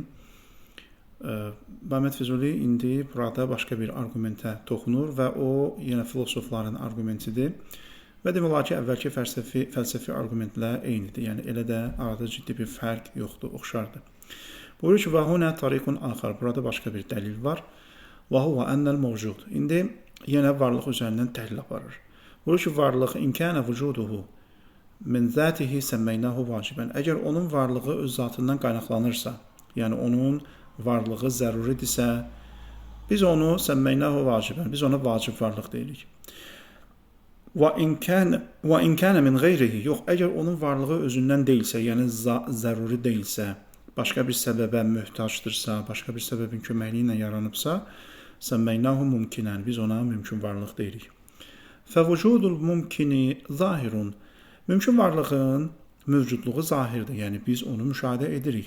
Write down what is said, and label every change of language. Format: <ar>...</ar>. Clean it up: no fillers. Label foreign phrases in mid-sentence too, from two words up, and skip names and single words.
<az>Məhəmməd Füzuli indi burada başqa bir arqumentə toxunur və o yenə filosofların arqumentidir. Və demək olar ki, əvvəlki fəlsəfi arqumentlə eynidir. Yəni elə də arada ciddi bir fərq yoxdur, oxşardır. Buyurur ki,</az> <ar>وَهُنَا طَرِيقٌ آخر.</ar> <az>Burada başqa bir dəlil var.</az> <ar>وَهُوَ أَنَّ الْمَوْجُودِ.</ar> <az>İndi yenə varlıq üzərindən təhlil aparır. Buyurur ki, varlıq</az> <ar>إِنْ كَانَ وُجُودُهُ مِنْ ذَاتِهِ سَمَّيْنَاهُ وَاجِبًا.</ar> <az>Əgər onun varlığı öz zatından qaynaqlanırsa, yəni onun varlığı zəruridirsə, biz onu</az> <ar>سَمَّيْنَاهُ وَاجِبًا,</ar> <az>biz ona vacib varlıq deyirik.</az> <ar>وَإِنْ كَانَ مِنْ غَيْرِهِ.</ar> <az>Yox, əgər onun varlığı özündən deyilsə, yəni zəruri deyilsə, başqa bir səbəbə möhtacdırsa, başqa bir səbəbin köməkliyi ilə yaranıbsa,</az> <ar>سميناه ممكنا,</ar> <az>biz ona mümkün varlıq deyirik.</az> <ar>فوجود الممكن ظاهر.</ar> <az>Mümkün varlığın mövcudluğu zahirdir, yəni biz onu müşahidə edirik.</az>